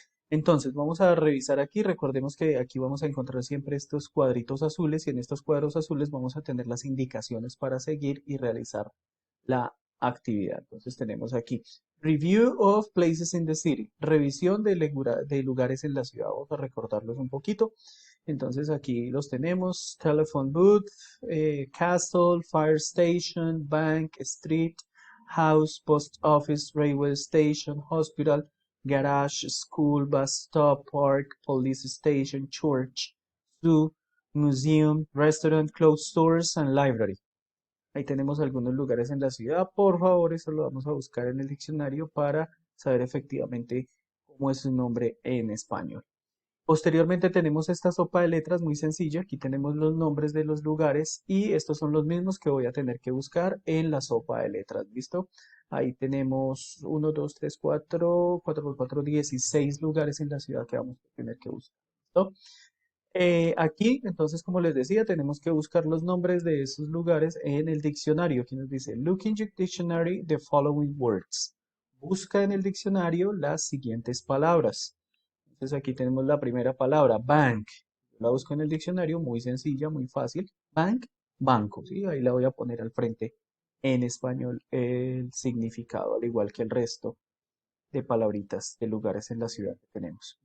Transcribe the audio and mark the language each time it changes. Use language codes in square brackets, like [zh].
[es] Entonces, vamos a revisar aquí. Recordemos que aquí vamos a encontrar siempre estos cuadritos azules y en estos cuadros azules vamos a tener las indicaciones para seguir y realizar la actividad. Entonces, tenemos aquí [en] Review of Places in the City, [es] revisión de lugares en la ciudad. Vamos a recordarlos un poquito. Entonces, aquí los tenemos: [en] Telephone Booth, Castle, Fire Station, Bank, Street, House, Post Office, Railway Station, Hospital, Garage, School, Bus Stop, Park, Police Station, Church, Zoo, Museum, Restaurant, Clothes Stores, and Library. [es] Ahí tenemos algunos lugares en la ciudad. Por favor, eso lo vamos a buscar en el diccionario para saber efectivamente cómo es su nombre en español. Posteriormente tenemos esta sopa de letras muy sencilla. Aquí tenemos los nombres de los lugares y estos son los mismos que voy a tener que buscar en la sopa de letras. ¿Listo? Ahí tenemos 1, 2, 3, 4, 4 por 4, 16 lugares en la ciudad que vamos a tener que buscar. ¿Listo? Aquí, entonces, como les decía, tenemos que buscar los nombres de esos lugares en el diccionario. Aquí nos dice, [en] look in your dictionary the following words. [es] Busca en el diccionario las siguientes palabras. Entonces aquí tenemos la primera palabra, bank. Yo la busco en el diccionario, muy sencilla, muy fácil. Bank, banco, ¿sí? Ahí la voy a poner al frente en español el significado, al igual que el resto de palabritas de lugares en la ciudad que tenemos.